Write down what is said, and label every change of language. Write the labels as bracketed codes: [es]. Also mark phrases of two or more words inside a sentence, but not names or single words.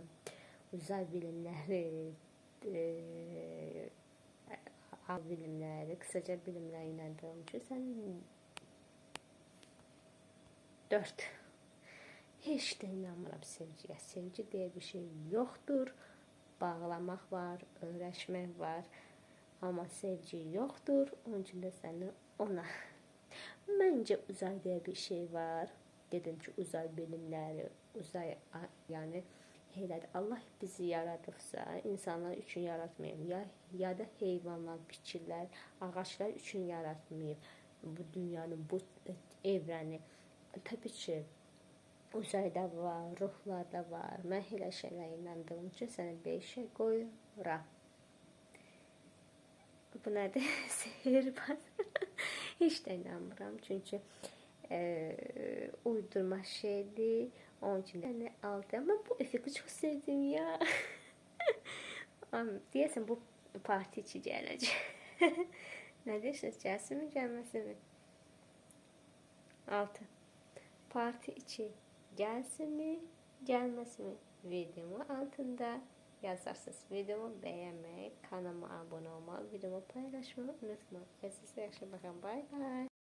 [az] Uzay bilimləri, bilimləri, qısaca bilimlərə inandığım üçün sən 4. Heç də inanmıram sevgiyə. Sevgi diye bir şey yoxdur. Bağlamaq var, öyrəşmək var. Amma sevgi yoxdur. Onun üçün də səni 10'a. Məncə uzay diye bir şey var. Dedim ki, uzay bilimləri, uzay yani Allah bizi yaradıbsa, insanlar üçün yaratmayıb. Ya da heyvanlar, bitkilər, ağaçlar üçün yaratmayıb bu dünyanın, bu evrəni. Təbii ki, uzayda var, ruhlarda var. Mən elə şeylərə inandığım üçün səni 5'ə qoyuram. Bu nədir? Sehirbaz. Heç də inanmıram. Çünki uydurma şeydir. Onun üçün də 6. [tr] Ama bu efekti çok sevdim ya. [az] Deyəsən bu parti içi gələcək. Nə deyirsiniz? Gəlsin mi, gəlməsin mi? 6. [tr] Parti içi gelsin mi, gelmesin mi? Videomu altında yazarsınız. Videomu beğenmeyi, kanalıma abone olmayı, videomu paylaşmayı unutmayın. Size yaxşı bakın. [en] Bye bye.